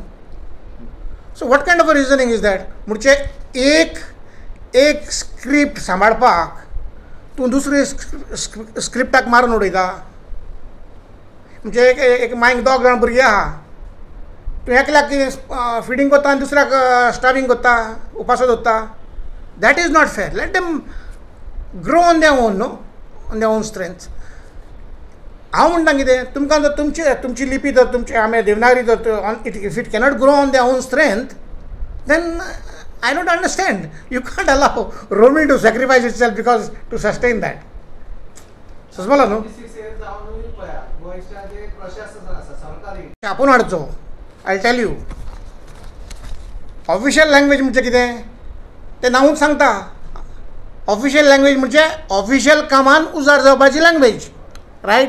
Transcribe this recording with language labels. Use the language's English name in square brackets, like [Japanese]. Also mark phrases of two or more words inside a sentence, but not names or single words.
[English] So what kind of a reasoning is that [Konkani] म्हणजे एक स्क्रिप्ट सांबाळपाक तूं दुसरे स्क्रिप्टाक मारून उडयता. म्हणजे एक मायक 2 जाण भुरगीं आहा तूं एकल्याक फिडींग करता आनी दुसऱ्याक स्टार्विंग करता उपासो दवरता. [English] That is not fair. Let them grow on their own no on their own strength. [Konkani] हांव म्हणटा कितें तुमकां जर तुमची लिपी जर तुमची आमी देवनागरी जर [English] If it cannot grow on their own strength then I don't understand. You can't allow Romi to sacrifice itself because to sustain that. [Konkani] समजला न्हू. 36 इयर्स जावन पळया गोंयच्या जे प्रशासन आसा सरकारी आपूण हाडचो. [English] I tell you official language [Konkani] म्हणजे कितें तें नांवूच सांगता. [English] official language [Konkani] म्हणजे ऑफिशियल कामान उजार जावपाची लँग्वेज रायट.